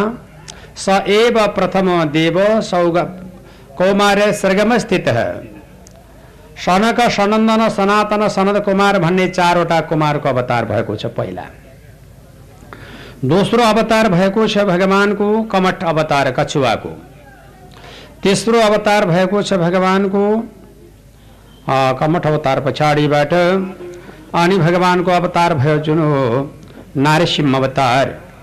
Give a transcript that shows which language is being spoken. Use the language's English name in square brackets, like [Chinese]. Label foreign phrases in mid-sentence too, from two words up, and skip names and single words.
[Sanskrit] स एव प्रथम देव सौग कौमार सर्गम स्थित [Nepali] सनक सनन्दन सनातन सनद कुमार भन्ने 4वटा कुमारको अवतार भएको छ पहिला। दोस्रो अवतार भएको छ भगवानको कमठ अवतार कछुवाको। तेस्रो अवतार भएको छ भगवानको कमठ अवतार पछाडिबाट। अनि भगवानको अवतार भयो जुन हो नारसिंह अवतार।